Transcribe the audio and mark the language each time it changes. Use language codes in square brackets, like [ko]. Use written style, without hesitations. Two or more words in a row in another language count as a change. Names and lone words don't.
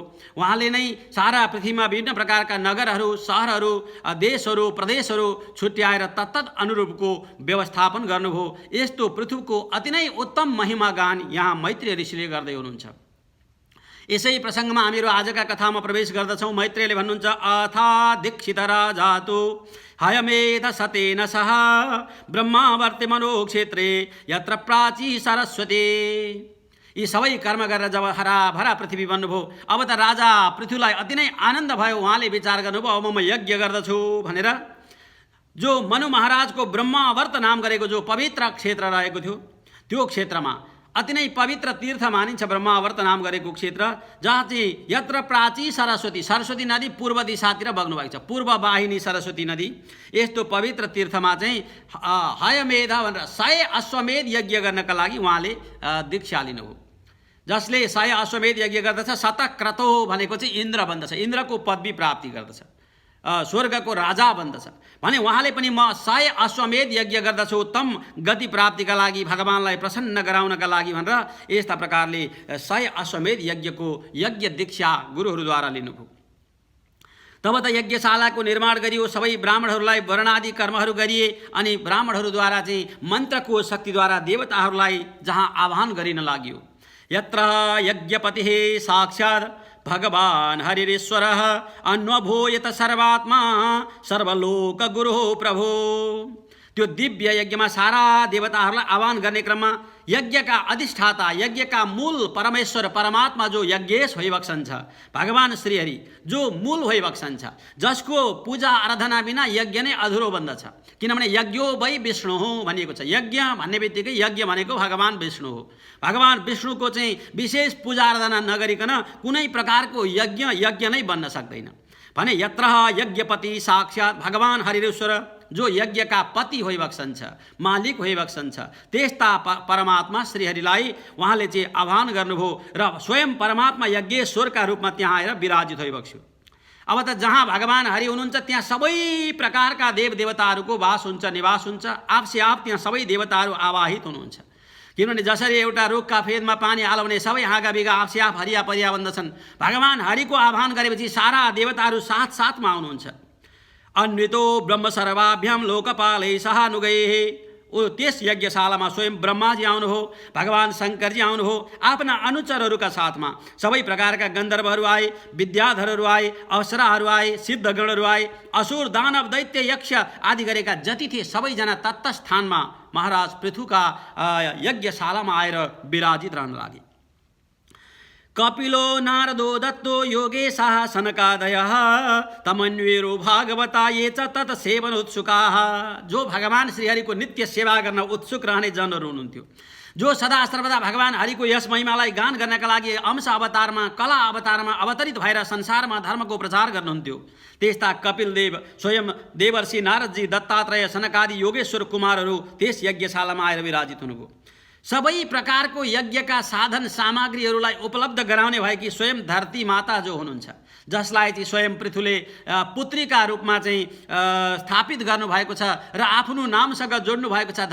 [ne] उहाँले नै सारा पृथ्वीमा विभिन्न प्रकारका नगरहरू सहरहरू देशहरू प्रदेशहरू छुट्याएर तत्तद अनुरूपको व्यवस्थापन गर्नुभयो। यस्तो पृथ्वीको अति नै उत्तम महिमा गान यहाँ मैत्रेय ऋषिले गर्दै हुनुहुन्छ। यसै प्रसङ्गमा हामीहरू आजका कथामा प्रवेश गर्दछौँ। मैत्रेयले भन्नुहुन्छ, [sa] अथा दीक्षित राजातु हयमेध सतेन सह ब्रह्मावर्ते मनोक्षेत्रे यत्र प्राची सरस्वती। [ne] यी सबै कर्म गरेर जब हराभरा पृथ्वी बन्नुभयो, अब त राजा पृथ्वीलाई अति नै आनन्द भयो। उहाँले विचार गर्नुभयो, अब म यज्ञ गर्दछु भनेर जो मनु महाराजको ब्रह्मावर्त नाम गरेको जो पवित्र क्षेत्र रहेको थियो, त्यो क्षेत्रमा अति नै पवित्र तीर्थ मानिन्छ ब्रह्मावर्त नाम गरेको क्षेत्र, जहाँ चाहिँ [sa] यत्र प्राची सरस्वती, [ne] सरस्वती नदी पूर्व दिशातिर बग्नुभएको छ, पूर्व वाहिनी सरस्वती नदी। यस्तो पवित्र तीर्थमा चाहिँ हयमेध भनेर 100 अश्वमेध यज्ञ गर्नका लागि उहाँले दीक्षा लिनुभयो। जसले 100 अश्वमेध यज्ञ गर्दछ शतक्रतो भनेको चाहिँ इन्द्र बन्दछ, इन्द्रको पदवी प्राप्ति गर्दछ, स्वर्गको राजा बन्दछ भने उहाँले पनि म 100 अश्वमेध यज्ञ गर्दछु उत्तम गति प्राप्तिका लागि, भगवानलाई प्रसन्न गराउनका लागि भनेर यस्ता प्रकारले 100 अश्वमेध यज्ञको यज्ञ दीक्षा गुरुहरूद्वारा लिनुभयो। तब त यज्ञशालाको निर्माण गरियो, सबै ब्राह्मणहरूलाई वर्णादि कर्महरू गरिए अनि ब्राह्मणहरूद्वारा चाहिँ मन्त्रको शक्तिद्वारा देवताहरूलाई जहाँ आह्वान गरिन लाग्यो। [sa] यत्र यज्ञपतिः साक्षात् भगवान हरिरेश्वरः अन्वभूयत सर्वात्मा सर्वलोक गुरु प्रभो। [ne] त्यो दिव्य यज्ञमा सारा देवताहरूलाई आह्वान गर्ने क्रममा यज्ञका अधिष्ठाता यज्ञका मूल परमेश्वर परमात्मा जो यज्ञेश भइबक्सन छ, भगवान श्रीहरि जो मूल भइबक्सन छ, जसको पूजा आराधना बिना यज्ञ नै अधुरो बन्दछ। किनभने [sa] यज्ञो वै विष्णु [ne] हो भनिएको छ। यज्ञ भन्ने बित्तिकै यज्ञ भनेको भगवान विष्णु हो। भगवान विष्णुको चाहिँ विशेष पूजा आराधना नगरिकन कुनै प्रकारको यज्ञ नै बन्न सक्दैन भने [sa] यत्र यज्ञपति साक्षात् भगवान हरिरेश्वर [ne] जो यज्ञका पति होइबक्सन छ, मालिक होइबक्सन छ, त्यस्ता परमात्मा श्रीहरिलाई उहाँले चाहिँ आह्वान गर्नुभयो र स्वयं परमात्मा यज्ञेश्वरका रूपमा त्यहाँ आएर विराजित होइबक्स्यो। अब त जहाँ भगवान हरि हुनुहुन्छ त्यहाँ सबै प्रकारका देवदेवताहरूको वास हुन्छ, निवास हुन्छ। आपसे आप त्यहाँ सबै देवताहरू आवाहित हुनुहुन्छ। किनभने जसरी एउटा रुखका फेदमा पानी हाल्यो भने सबै हाँगा बिगा आपसे आप हरिया परिया बन्दछन्, भगवान हरिको आह्वान गरेपछि सारा देवताहरू साथ साथमा आउनुहुन्छ। [sa] अन्वितो ब्रह्म सर्वाभ्याम लोकपालै सहानुगैः। [ne] त्यस यज्ञशालामा स्वयं ब्रह्माजी आउनुभयो, भगवान शङ्करजी आउनुभयो आफ्ना अनुचरहरूका साथमा। सबै प्रकारका गन्धर्वहरू आए, विद्याधरहरू आए, अप्सराहरू आए, सिद्धगणहरू आए, असुर दानव दैत्य यक्ष आदि गरेका जति थिए सबैजना तत्स्थानमा महाराज पृथुका यज्ञशालामा आएर विराजित रहन लागे। [sa] कपिलो नारदो दत्तो योगेशः सनकादयः तमन्वेरो भागवता ये च तत् सेवन उत्सुकाः। [ne] जो भगवान श्रीहरिको नित्य सेवा गर्न उत्सुक रहने जनहरू हुनुहुन्थ्यो, जो सदा सर्वदा भगवान हरिको यस महिमालाई गान गर्नका लागि अंश अवतारमा कला अवतारमा अवतरित भएर संसारमा धर्मको प्रचार गर्नुहुन्थ्यो। त्यस्ता कपिल देव, स्वयं देवर्षि नारदजी, दत्तात्रेय, सनकादि योगेश्वर कुमारहरू त्यस यज्ञशालामा आएर विराजित हुनुभयो। सबै प्रकारको यज्ञका साधन सामग्रीहरूलाई उपलब्ध गराउने भएकी स्वयं धरती माता जो हुनुहुन्छ, जसलाई चाहिँ स्वयं पृथुले पुत्रीका रूपमा चाहिँ स्थापित गर्नुभएको छ र आफ्नो नामसँग जोड्नु भएको छ।